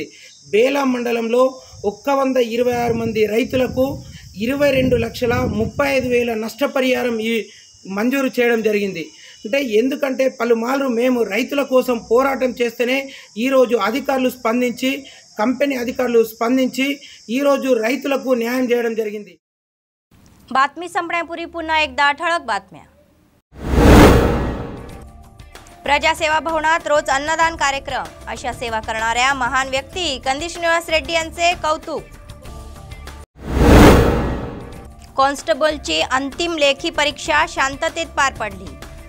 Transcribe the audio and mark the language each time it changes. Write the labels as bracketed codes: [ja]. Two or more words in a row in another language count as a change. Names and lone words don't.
[te] బేలా మండలంలో 126 మంది రైతులకు 22,35,000 నష్టపరిహారం మంజూరు చేయడం జరిగింది। అంటే ఎందుకంటే పలుమార్లు మేము రైతుల కోసం పోరాటం చేస్తేనే ఈరోజు అధికారులు స్పందించి కంపెనీ అధికారులు స్పందించి ఈరోజు రైతులకు న్యాయం చేయడం జరిగింది। [mr] बातमी संपण्यापूर्वी पुन्हा एकदा ठळक बातम्या। प्रजासेवा भवनात रोज अन्नदान कार्यक्रम, अशा सेवा करणाऱ्या महान व्यक्ती कंदी श्रीनिवास रेड्डी यांचे कौतुक। कॉन्स्टेबलची अंतिम लेखी परीक्षा शांततेत पार पडली।